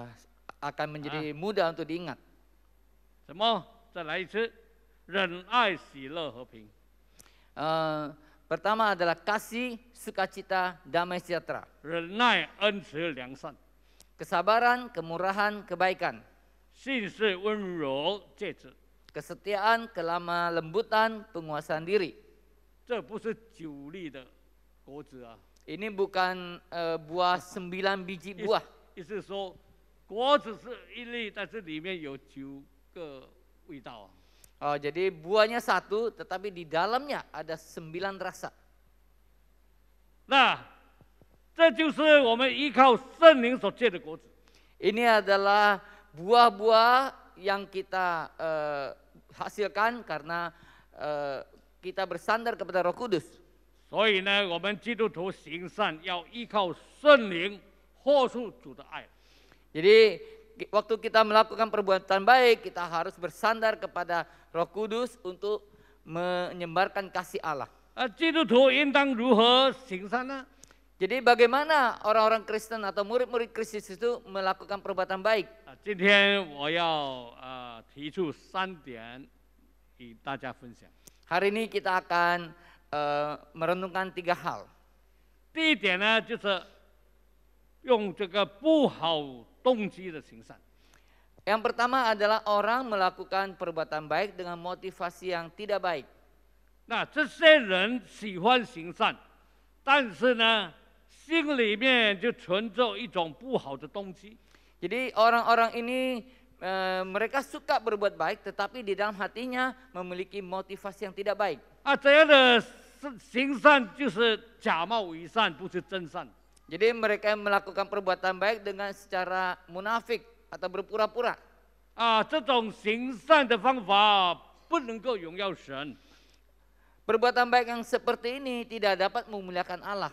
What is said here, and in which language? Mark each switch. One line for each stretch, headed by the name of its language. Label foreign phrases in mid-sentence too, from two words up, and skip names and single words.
Indonesian: Akan menjadi mudah untuk diingat.
Chinese: 什么？再来一次，忍爱、喜乐、和平。
Indonesian: Pertama adalah kasih, sukacita, damai sejahtera.
Chinese: 忍耐、恩慈、良善，
Indonesian: Kesabaran, kemurahan, kebaikan.
Chinese: 信实、温柔、节制。
Indonesian: Kesetiaan, kelemah lembutan, penguasaan diri.
Chinese: 这不是9粒的果子啊，
Indonesian: Ini bukan buah 9 biji buah.
Chinese: 意思是说，果子是1粒，但是里面有9个味道啊。
Indonesian: Jadi buahnya 1, tetapi di dalamnya ada 9 rasa.
Chinese: 那这就是我们依靠圣灵所结的果子。
Indonesian: Ini adalah buah-buah yang kita hasilkan karena kita bersandar kepada Roh Kudus.
Chinese: 所以呢，我们基督徒行善要依靠圣灵，活出主的爱。
Indonesian: Jadi waktu kita melakukan perbuatan baik, kita harus bersandar kepada Roh Kudus untuk menyebarkan kasih Allah.
Chinese: 基督徒应当如何行善呢？
Indonesian: Jadi bagaimana orang-orang Kristen atau murid-murid Kristus itu melakukan perbuatan baik?
Chinese: 今天我要提出3点与大家分享。
Indonesian: Hari ini kita akan merenungkan 3 hal.
Chinese: 第一点呢，就是用这个不好动机的行善。
Indonesian: Yang pertama adalah orang melakukan perbuatan baik dengan motivasi yang tidak baik.
Chinese: 那这些人喜欢行善，但是呢，心里面就存着一种不好的动机。
Indonesian: Jadi orang-orang ini mereka suka berbuat baik, tetapi di dalam hatinya memiliki motivasi yang tidak baik.
Chinese: 这样的行善就是假冒伪善，不是真善。
Indonesian: Jadi mereka melakukan perbuatan baik dengan secara munafik atau berpura-pura.
Chinese: 这种行善的方法不能够荣耀神，
Indonesian: Perbuatan baik yang seperti ini tidak dapat memuliakan Allah.